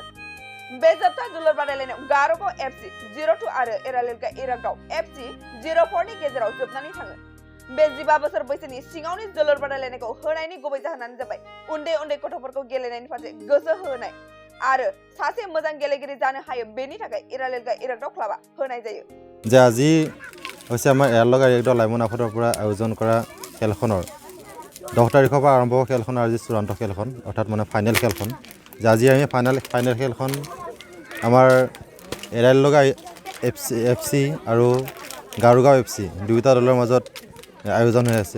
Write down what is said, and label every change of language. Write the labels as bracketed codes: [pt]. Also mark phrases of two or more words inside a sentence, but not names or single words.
[brx] बे जोबथा जोलुर बादायलायनायाव गार'गाव एफसि 02 आरो एरालिलका इरागदाव एफसि 04 नि गेजेराव जोबनानै थाङो। बे 15 बोसोर बैसोनि सिङावनि जोलुर बादायलायनायखौ होनायनि गुबै जाहोनानो जाबाय उन्दै उन्दै गथ'फोरखौ गेलेनायनि फारसे गोसो होनाय आरो सासे मोजां गेलेगिरि जानो हायो बेनि थाखाय एरालिलका इरागदाव क्लाबा होनाय जायो। [as] যে আজি হৈছে আমাৰ এৰালগা ইৰাগদাও লাইমন আফাদৰ পৰা আয়োজন কৰা খেলখনৰ 10 তাৰিখৰ পৰা আৰম্ভ হোৱা খেলখনৰ আজি চূড়ান্ত খেলখন অৰ্থাৎ মানে ফাইনেল খেলখন। যে আজি আমি ফাইনেল খেলখন আমাৰ এৰালগা এফচি আৰু গাৰুগাঁও এফচি দুয়োটা দলৰ মাজত আয়োজন হৈ আছে।